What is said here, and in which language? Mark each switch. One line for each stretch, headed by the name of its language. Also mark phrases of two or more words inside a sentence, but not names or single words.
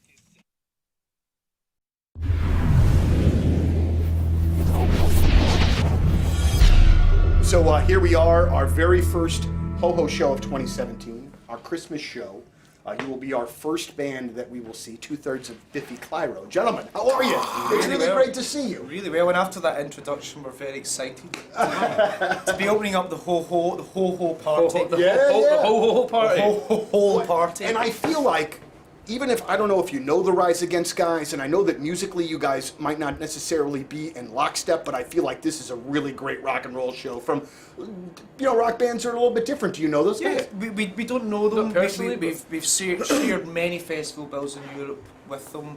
English: So here we are, our very first Ho-Ho show of 2017, our Christmas show. You will be our first band that we will see, 2/3 of Biffy Clyro. Gentlemen, how are you? It's really great to see you. Really well, and after that introduction, we're very excited to be opening up the ho-ho party. The ho-ho party. Ho-ho party. And I feel like, even if, I don't know if you know the Rise Against guys, and I know that musically you guys might not necessarily be in lockstep, but I feel like this is a really great rock and roll show from, rock bands are a little bit different. Do you know those guys? We don't know them Not personally, We've shared many festival bills in Europe with them.